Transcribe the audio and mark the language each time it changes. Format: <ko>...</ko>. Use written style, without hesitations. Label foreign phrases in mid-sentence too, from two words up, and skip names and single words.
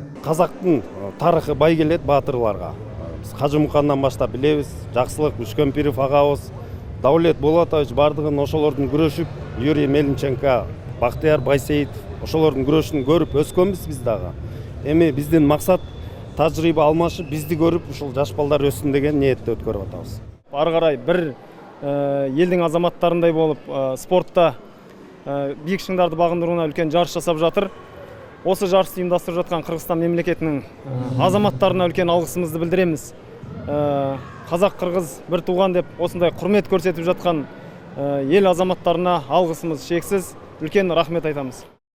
<ky>Казактын тарыхы бай келет баатырларга. Биз Кажы Мукандан баштап билебиз, Жаксылык Үшкемпиров агабыз, Даулет Болотович бардыгын ошолордун күрөшүп, Юрий Мельниченко, Бактыяр Байсейитов ошолордун күрөшүн көрүп өскөнбүз биз дагы. Эми биздин максат тажрыйба алмашып, бизди көрүп ушул жаш балдар өссүн деген ниетте өткөрүп атабыз. Ары карай бир элдин азаматтарындай болуп, спортто бийик шыңдарды багындырууна</ky> <kk>үлкен жарыш жасап жатыр. Осы жарышты ұйымдастырып жатқан Кыргызстан мемлекетінің азаматтарына үлкен алғысымызды білдіреміз. Қазақ-қырғыз бір туған деп осындай құрмет көрсетіп жатқан ел азаматтарына алғысымыз шексіз, үлкен рахмет айтамыз.</kk>